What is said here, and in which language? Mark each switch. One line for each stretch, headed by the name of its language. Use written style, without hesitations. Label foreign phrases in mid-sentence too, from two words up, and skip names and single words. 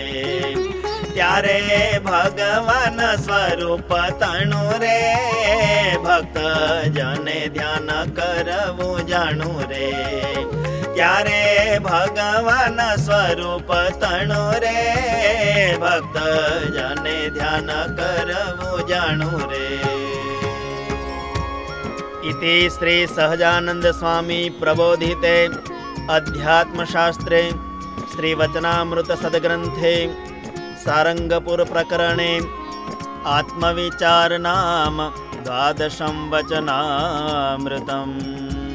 Gujarati: ત્યારે ભગવાન સ્વરૂપ તણું રે, ભક્ત જને ધ્યાન કરવું જાણું રે. ત્યારે ભગવાન સ્વરૂપ તણું રે, ભક્ત જને ધ્યાન કરવું જાણું રે.
Sanskrit: इति श्री सहजानंद स्वामी प्रबोधिते अध्यात्मशास्त्रे श्रीवचनामृत सद्ग्रंथे सारंगपुर प्रकरणे आत्मविचार नाम द्वादशं वचनामृतम्.